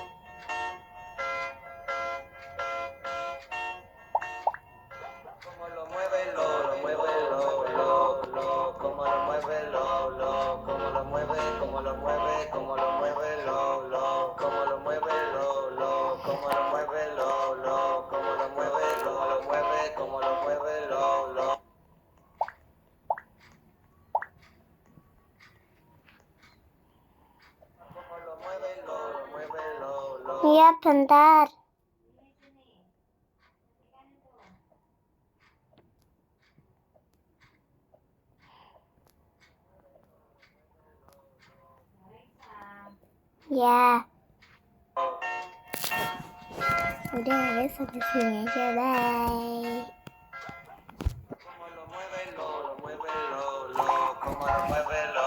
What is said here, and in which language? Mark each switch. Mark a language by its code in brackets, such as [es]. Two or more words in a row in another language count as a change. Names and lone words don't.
[es] Cómo lo mueve, lo mueve, lo, cómo lo mueve, lo, cómo lo mueve, cómo lo mueve, cómo lo mueve, lo, cómo lo mueve, lo, cómo lo mueve, lo, cómo lo mueve, cómo lo mueve, cómo lo mueve, lo. Cómo lo mueve, lo. [id] Iya, bentar. Ya. Udah, ada sampai sini aja. Bye. [es] Cómo lo mueve, lo mueve, lo, cómo lo mueve,